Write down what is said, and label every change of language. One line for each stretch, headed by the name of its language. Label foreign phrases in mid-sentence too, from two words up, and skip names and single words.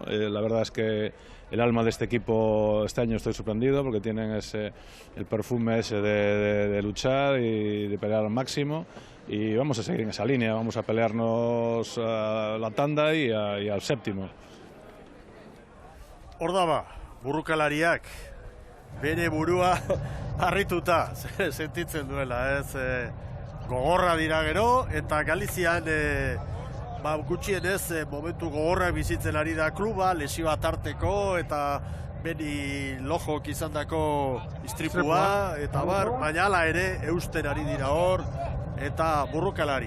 Spanish: La verdad es que el alma de este equipo este año estoy sorprendido porque tienen el perfume ese de luchar y de pelear al máximo. Y vamos a seguir en esa línea, vamos a pelearnos a la tanda y al séptimo.
Basque: Hor daba, burrukalariak bere burua harrituta sentitzen duela, ez? Gogorra dira gero, eta Galizian gutxienez momentu gogorrak bizitzen ari da kluba, lesioa tarteko, eta beni lojok izan dako istripua, eta baina ala ere eusten ari dira hor, eta burrukalari.